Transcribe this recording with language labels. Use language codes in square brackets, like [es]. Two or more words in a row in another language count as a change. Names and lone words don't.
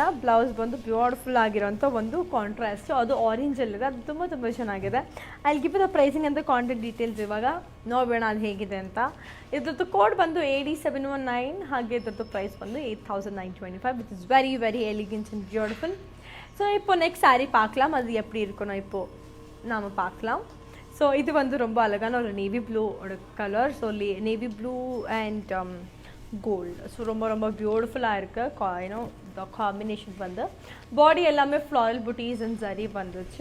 [kn] ಬ್ಲೌಸ್ ಬಂದು ಬ್ಯೂಟಿಫುಲ್ ಆಗಿರೋಂಥ ಒಂದು ಕಾಂಟ್ರಾಸ್ಟು, ಅದು ಆರೆಂಜಲ್ಲಿದೆ, ಅದು ತುಂಬ ತುಂಬ ಚೆನ್ನಾಗಿದೆ. ಅಲ್ಲಿ [en] give the pricing [kn] ಅಂತ [en] contact details [kn] ಇವಾಗ ನೋಡೋಣ ಅದು ಹೇಗಿದೆ ಅಂತ. ಇದ್ರದ್ದು ಕೋಡ್ ಬಂದು AD719, ಹಾಗೆ ಇದ್ರದ್ದು ಪ್ರೈಸ್ ಬಂದು 8,925, [en] which is very very elegant and beautiful. [ta] ஸோ இப்போ நெக்ஸ்ட் சாரீ பார்க்கலாம், அது எப்படி இருக்கணும் இப்போது நாம் பார்க்கலாம். ஸோ இது வந்து ரொம்ப அழகான ஒரு [en] navy blue [ta] கலர். [en] so navy blue and gold. [ta] ஸோ ரொம்ப ரொம்ப பியூட்டிஃபுல்லாக இருக்குது. [en] you know the combination [ta] வந்து பாடி எல்லாமே [en] floral buttis and [ta] சரி வந்துச்சு.